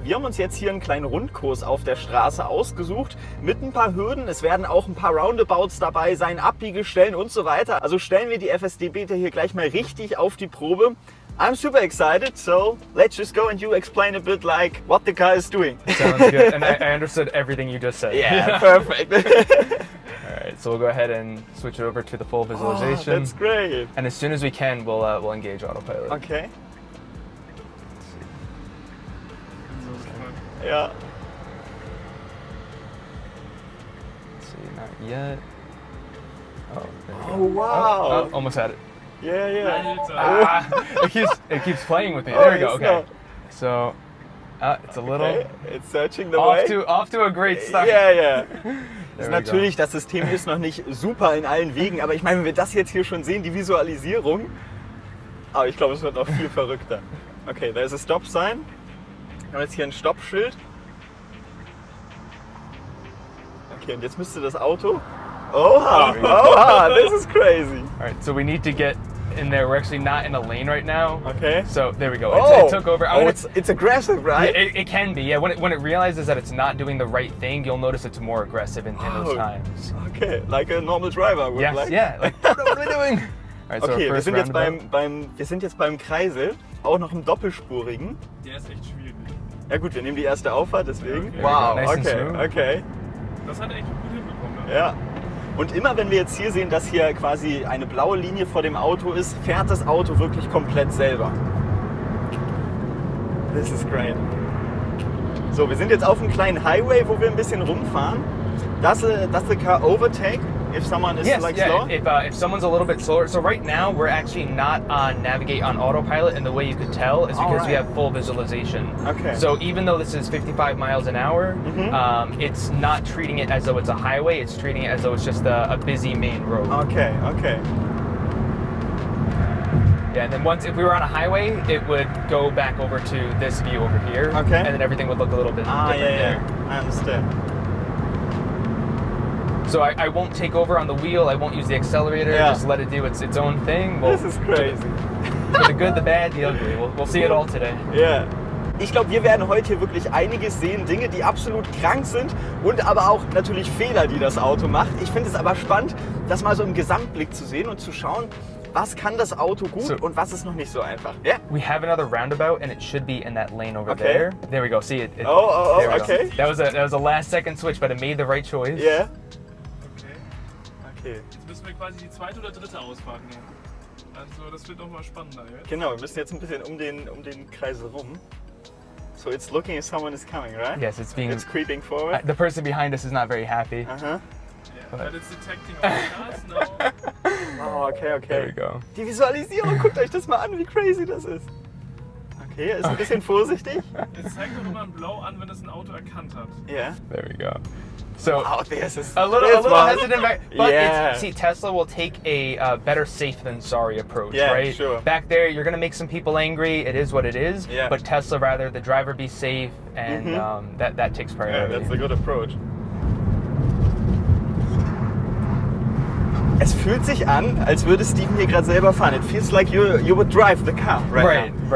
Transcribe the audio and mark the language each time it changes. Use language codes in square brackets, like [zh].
[de] Wir haben uns jetzt hier einen kleinen Rundkurs auf der Straße ausgesucht mit ein paar Hürden. Es werden auch ein paar Roundabouts dabei sein, Abbiegestellen und so weiter. Also stellen wir die FSD Beta hier gleich mal richtig auf die Probe. [en] I'm super excited, so let's just go and you explain a bit like what the car is doing. Sounds good, and I understood everything you just said. Yeah, perfect. Alright, so we'll go ahead and switch it over to the full visualization. Oh, that's great. And as soon as we can, we'll engage autopilot. Okay. Yeah. Let's see, not yet. Oh, there we go. Oh wow. Oh, almost had it. Yeah, yeah. Ah, it keeps playing with me. There we go. Okay. So it's a little. Okay. It's searching the way. Off to a great start. Yeah, yeah. [de] Natürlich, das System ist noch nicht super in allen Wegen, aber ich meine, wenn wir das jetzt hier schon sehen, die Visualisierung, aber ich glaube, es wird noch viel verrückter. Okay, da ist ein Stop Sign. Wir haben jetzt hier ein Stoppschild. Okay, und jetzt müsste das Auto. [en] Oha, oha, this is crazy. All right, so we need to get in there. We're actually not in a lane right now. Okay. So there we go. Oh. It took over. It's aggressive, right? Yeah, it can be. Yeah. When it realizes that it's not doing the right thing, you'll notice it's more aggressive in those times. Okay, like a normal driver would yes, like. Yeah. Like, what are we doing? All right, so [de] okay, wir sind jetzt beim Kreisel, auch noch im doppelspurigen. Der ist echt schwierig. Ja gut, wir nehmen die erste Auffahrt, deswegen. Okay. Wow, Nice okay, okay. Das hat er echt gut hinbekommen. Ne? Ja. Und immer wenn wir jetzt hier sehen, dass hier quasi eine blaue Linie vor dem Auto ist, fährt das Auto wirklich komplett selber. [en] This is great. [de] So, wir sind jetzt auf einem kleinen Highway, wo wir ein bisschen rumfahren. [en] Does the car overtake if someone is like slow? If someone's a little bit slower. So right now we're actually not on navigate on autopilot, and the way you could tell is because we have full visualization. Okay. So even though this is 55 miles an hour, it's not treating it as though it's a highway. It's treating it as though it's just a busy main road. Okay, okay. Yeah, and then if we were on a highway, it would go back over to this view over here. Okay. And then everything would look a little bit different there. I understand. So I won't take over on the wheel, I won't use the accelerator, just let it do its own thing. This is crazy. For the good, the bad, the ugly. We'll see it all today. Yeah. [de] Ich glaube, wir werden heute hier wirklich einiges sehen, Dinge, die absolut krank sind und aber auch natürlich Fehler, die das Auto macht. Ich finde es aber spannend, das mal so im Gesamtblick zu sehen und zu schauen, was kann das Auto gut und was ist noch nicht so einfach. [en] Yeah? We have another roundabout and it should be in that lane over there. There we go. See it. Okay. That was a last second switch, but it made the right choice. Yeah. Okay. [de] Jetzt müssen wir quasi die zweite oder dritte Ausfahrt nehmen. Also das wird nochmal spannender jetzt. Genau, wir müssen jetzt ein bisschen um den Kreis rum. [en] So it's looking as someone is coming, right? Yes, it's creeping forward. The person behind us is not very happy. Yeah, but it's detecting all cars now. Oh, okay. There we go. [de] Die Visualisierung, guckt euch das mal an, wie crazy das ist. Okay, er ist ein bisschen vorsichtig. Es zeigt doch immer ein Blau an, wenn es ein Auto erkannt hat. [en] Yeah. There we go. So this is a little hesitant back, but see, Tesla will take a better safe than sorry approach, right? Sure. Back there, you're gonna make some people angry. It is what it is. Yeah. But Tesla, rather the driver be safe, and that takes priority. Yeah, that's a good approach. [de] Es fühlt sich an, als würde Steven hier gerade selber fahren. [en] It feels like you would drive the car right now.